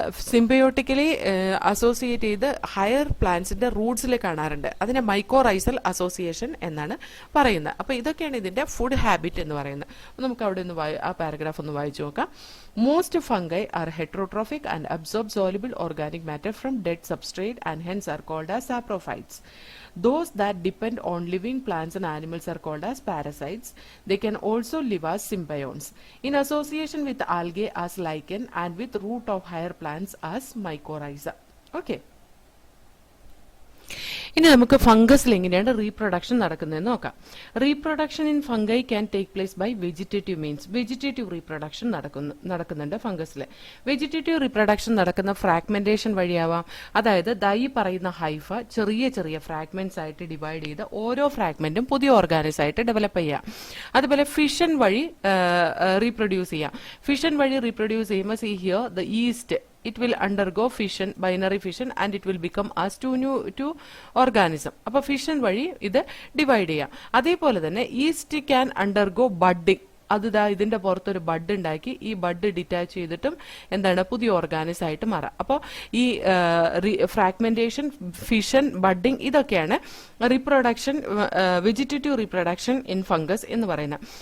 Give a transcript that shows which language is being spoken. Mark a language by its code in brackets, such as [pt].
[ml] സിംബയോട്ടിക്കലി associate ചെയ്ത് higher പ്ലാന്റ്സിന്റെ റൂട്ട്സിൽ കാണാറുണ്ട്. അതിനെ മൈക്കോറൈസൽ അസോസിയേഷൻ എന്നാണ് പറയുന്നത്. അപ്പൊ ഇതൊക്കെയാണ് ഇതിന്റെ ഫുഡ് ഹാബിറ്റ് എന്ന് പറയുന്നത്. നമുക്ക് അവിടെ ഒന്ന് ആ പാരഗ്രാഫ് ഒന്ന് വായിച്ചു നോക്കാം. [en] Most fungi are heterotrophic and absorb soluble organic matter from dead substrate and hence are called as saprophytes. Those that depend on living plants and animals are called as parasites. They can also live as symbionts in association with algae as lichen and with root of higher plants as mycorrhiza. Okay. [ml] ഇനി നമുക്ക് ഫംഗസിൽ എങ്ങനെയാണ് reproduction നടക്കുന്നതെന്ന് നോക്കാം. [en] Reproduction in fungi can take place by vegetative means. [ml] Vegetative reproduction നടക്കുന്നുണ്ട് ഫംഗസിൽ. Vegetative reproduction നടക്കുന്ന fragmentation വഴിയാവാം. അതായത് ഈ പറയുന്ന ഹൈഫ ചെറിയ ചെറിയ ഫ്രാഗ്മെന്റ്സ് ആയിട്ട് ഡിവൈഡ് ചെയ്ത് ഓരോ ഫ്രാഗ്മെന്റും പുതിയ ഓർഗാനിസ് ആയിട്ട് ഡെവലപ്പ് ചെയ്യാം. അതുപോലെ ഫിഷൻ വഴി റീപ്രൊഡ്യൂസ് ചെയ്യാം. ഫിഷൻ വഴി റീപ്രൊഡ്യൂസ് ചെയ്യുമ്പോൾ [en] See here the yeast it will undergo fission, binary fission, and it will become as two organism. [ml] അപ്പൊ ഫിഷൻ വഴി ഇത് ഡിവൈഡ് ചെയ്യാം. അതേപോലെ തന്നെ [en] Yeast can undergo budding. [ml] അത് ഇതിന്റെ പുറത്തൊരു ബഡ് ഉണ്ടാക്കി ഈ ബഡ് ഡിറ്റാച്ച് ചെയ്തിട്ടും എന്താണ് പുതിയ ഓർഗാനിസ് ആയിട്ട് മാറാം. അപ്പോൾ ഈ ഫ്രാഗ്മെന്റേഷൻ, ഫിഷൻ, ബഡ്ഡിംഗ് ഇതൊക്കെയാണ് reproduction, vegetative reproduction in fungus എന്ന് പറയുന്നത്.